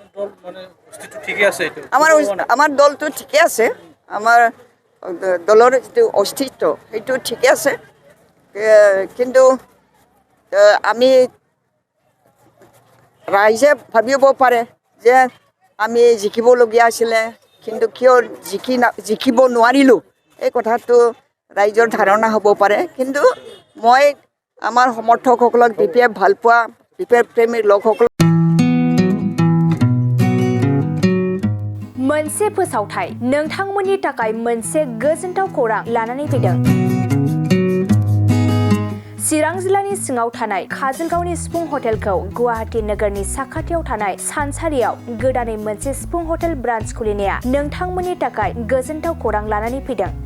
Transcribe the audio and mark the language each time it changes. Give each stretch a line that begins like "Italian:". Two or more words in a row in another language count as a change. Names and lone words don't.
Assamese: আমাৰ দলটো ঠিকে আছে আমাৰ দলৰ যিটো অস্তিত্ব সেইটো ঠিকে আছে কিন্তু আমি ৰাইজে ভাবিব পাৰে যে আমি জিকিবলগীয়া আছিলে কিন্তু কিয় জিকিব নোৱাৰিলোঁ এই কথাটো ৰাইজৰ ধাৰণা হ'ব পাৰে কিন্তু মই আমাৰ সমৰ্থকসকলক বিপি ভাল পোৱা বিপি প্ৰেমী লোকসকল
Bodo: मोनसे फोसावथाय नोंथांमोननि थाखाय मोनसे गोजोनथाव खौरां लानानै फैदों चिरां जिल्लानि सिङाव थानाय काजलगावनि सिफुं हटेलखौ गुवाहाटी नोगोरनि साखाथियाव थानाय सानसारियाव गोदानै मोनसे सिफुं हटेल ब्रान्च खुलिनाया नोंथांमोननि थाखाय गोजोनथाव खौरां लानानै फैदों